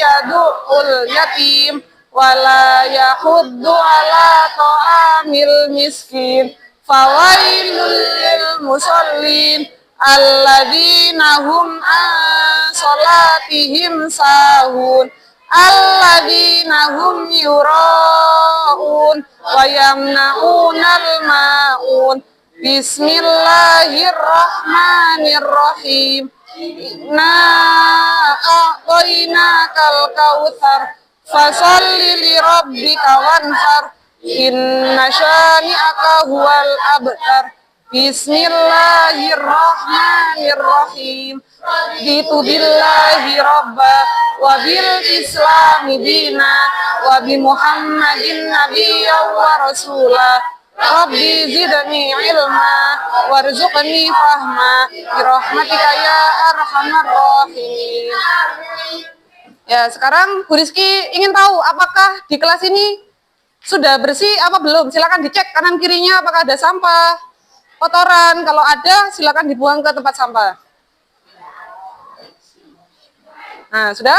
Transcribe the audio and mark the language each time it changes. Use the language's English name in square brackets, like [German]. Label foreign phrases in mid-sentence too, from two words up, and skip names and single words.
[Arabic] يدع اليتيم ولا يحض على طعام المسكين فويل للمصلين الذين هم عن صلاتهم ساهون الذين هم يراءون ويمنعون الماعون. بسم الله الرحمن الرحيم. إنا أعطيناك الكوثر فصل لربك وانحر إن شانئك هو الأبتر. بسم الله الرحمن الرحيم. رضيت بالله ربا وبالإسلام دينا وبمحمد نبيا ورسولا. رب زدني علما وارزقني فهما برحمتك يا أرحم الراحمين. [Indonesian] Ya, sekarang Bu Rizky ingin tahu apakah di kelas ini sudah bersih apa belum? Silakan dicek kanan kirinya apakah ada sampah, kotoran. Kalau ada, silakan dibuang ke tempat sampah. Nah, sudah?